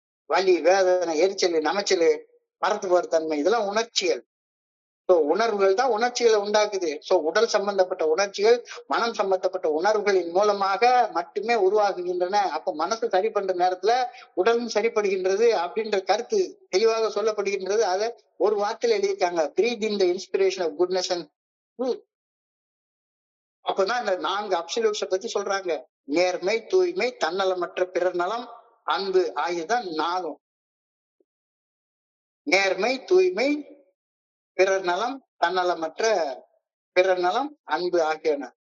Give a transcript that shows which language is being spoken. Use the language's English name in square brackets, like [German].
[Tamil] வலி, வேதனை, எரிச்சல், நமைச்சல், மறந்து போற தன்மை, இதெல்லாம் உணர்ச்சிகள். உணர்வுகள் தான் உணர்ச்சிகளை உண்டாக்குது. உடல் சம்பந்தப்பட்ட உணர்ச்சிகள் மனம் சம்பந்தப்பட்ட உணர்வுகளின் மூலமாக மட்டுமே உருவாகுகின்றன. அப்ப மனசு சரி பண்ற நேரத்துல உடலும் சரிப்படுகின்றது அப்படின்ற கருத்து தெளிவாக சொல்லப்படுகின்றது. அதை ஒரு வார்த்தையில எழுதியிருக்காங்க, [English] breathe in the inspiration of goodness and truth. [Tamil] அப்பதான் இந்த 4 அப்சல்யூட்ஸ பத்தி சொல்றாங்க. நேர்மை, தூய்மை, தன்னலமற்ற பிறர் நலம், அன்பு ஆகியதான் 4. நேர்மை, தூய்மை, பிறர் நலம், தன்னலமற்ற பிறர் நலம், அன்பு ஆகியன.